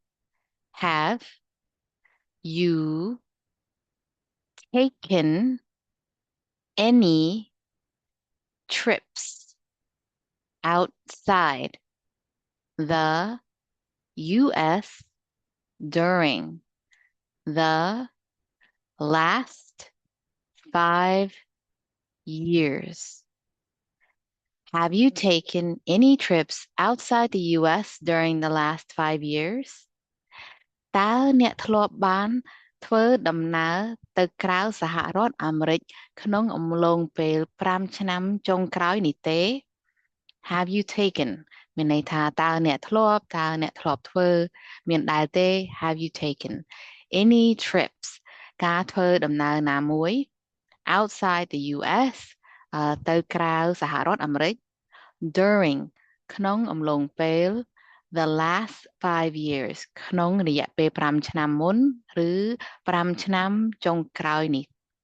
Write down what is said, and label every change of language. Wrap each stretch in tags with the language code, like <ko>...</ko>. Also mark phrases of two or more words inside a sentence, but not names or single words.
<en>Have you taken any trips outside the US during the last 5 years? Have you taken any trips outside the US during the last 5 years?</en> <km>តើអ្នកធ្លាប់បានធ្វើដំណើរទៅក្រៅសហរដ្ឋអាមេរិកក្នុងអំឡុង ពេល5 ឆ្នាំចុងក្រោយនេះទេ</km> <en>Have you taken</en> <km>មានន័យថាតើអ្នកធ្លាប់ធ្វើមានដែលទេ</km> <en>Have you taken any trips</en> <km>ការធ្វើដំណើរណាមួយ</km> <en>outside the US</en> <km>ទៅក្រៅសហរដ្ឋអាមេរិក during ក្នុងអំឡុងពេល</km> <en>the last 5 years</en> <km>ក្នុងរយៈពេល5 ឆ្នាំមុនឬ5 ឆ្នាំចុងក្រោយនេះ</km>